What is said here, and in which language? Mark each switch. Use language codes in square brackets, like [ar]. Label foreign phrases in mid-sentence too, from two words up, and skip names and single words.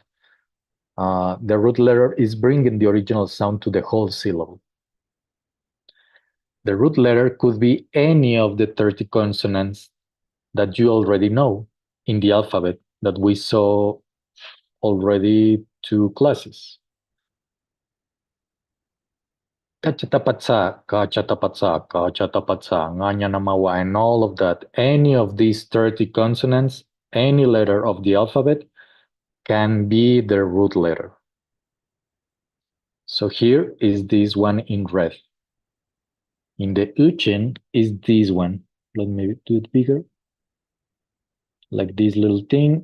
[en] The root letter is bringing the original sound to the whole syllable. The root letter could be any of the 30 consonants that you already know in the alphabet that we saw already 2 classes. [bo] ཀ་ཅ་ཏ་པ་ཙ། ཀ་ཅ་ཏ་པ་ཙ། ཀ་ཅ་ཏ་པ་ཙ། ང་ཉ་ན་མ་ཝ, [en] and all of that. Any of these 30 consonants, any letter of the alphabet can be the root letter. So here is this one in red. In the Uchen is this one. Let me do it bigger. Like this little thing.